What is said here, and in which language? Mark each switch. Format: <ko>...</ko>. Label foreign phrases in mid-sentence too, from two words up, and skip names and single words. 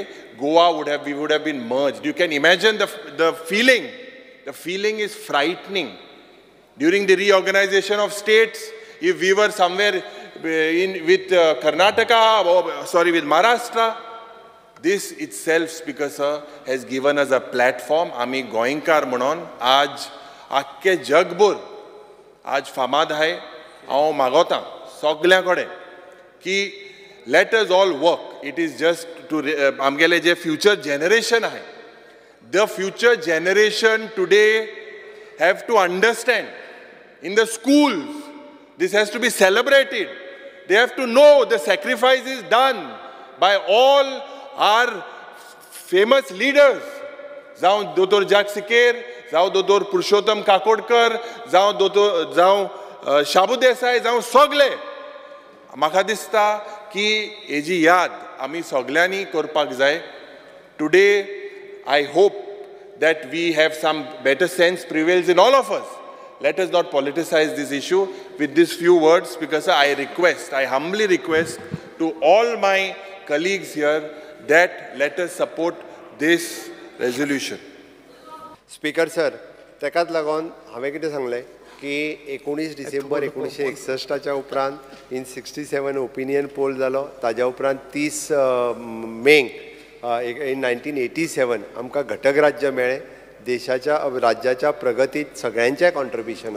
<en>Goa we would have been merged. You can imagine the feeling. The feeling is frightening. During the reorganization of states, if we were somewhere with with Maharashtra, this itself, Speaker Sir, has given us a platform.</en> <kok>Ami Goenkar म्हणून आज आख्खे जगभर आज फामाद आहे. हांव मागोतां सगळ्यां कडेन की</kok> <en>let us all work. It is just to</en> <kok>आमगेले जे</kok> <en>future generation आहे, the future generation today have to understand in the schools. This has to be celebrated. They have to know the sacrifices done by all our famous leaders.</en> <kok>जावं दोतोर जाग सिकेर, जावं दोतोर पुरुषोत्तम काकोडकर, जावं शाबू देसाई, जावं सगळे. म्हाका दिसता की हेजी याद आमी सगळ्यांनी करपाक जाय.</kok> <en>Today, I hope that we have some better sense prevails in all of us. Let us not politicize this issue. With these few words, because I humbly request to all my colleagues here that let us support this resolution. Speaker Sir,</en> <kok>तेकाच लागून हांवें कितें सांगलें की 19 डिसेंबर 1961च्या उपरांत इन 67</kok> <en>opinion poll</en> <kok>जालो. ताज्या उपरांत 30 मे इन 1987 आमकां घटक राज्य मेळ्ळें. देशाच्या राज्याच्या प्रगतीत सगळ्यांचें कॉन्ट्रिब्युशन आसा.</kok>